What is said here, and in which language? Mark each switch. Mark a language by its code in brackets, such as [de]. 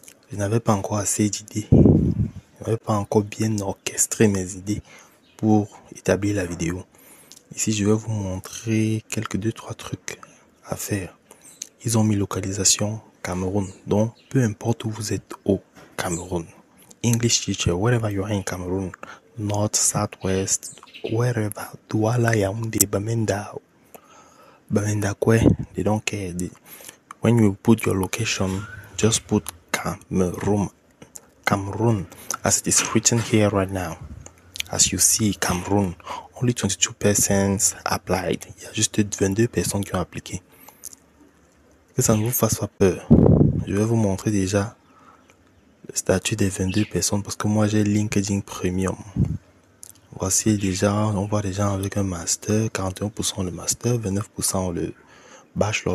[fr] Je n'avais pas encore assez d'idées. Je n'avais pas encore bien orchestré mes idées pour établir la vidéo. Ici, je vais vous montrer quelques 2-3 trucs à faire. Ils ont mis localisation Cameroun. Donc, peu importe où vous êtes au Cameroun. [en] English teacher, wherever you are in Cameroun. North, South, West, wherever. Douala, Yaoundé, Bamenda. Bamenda Kwe. They don't care. When you put your location, just put Cameroun. Cameroun, as it is written here right now. As you see, Cameroun, only 22 persons applied. [fr] Il y a juste 22 personnes qui ont appliqué. Que ça ne vous fasse pas peur. Je vais vous montrer déjà le statut des 22 personnes parce que moi j'ai LinkedIn Premium. Voici déjà, on voit des gens avec un master, 41% le master, 29% le bachelor.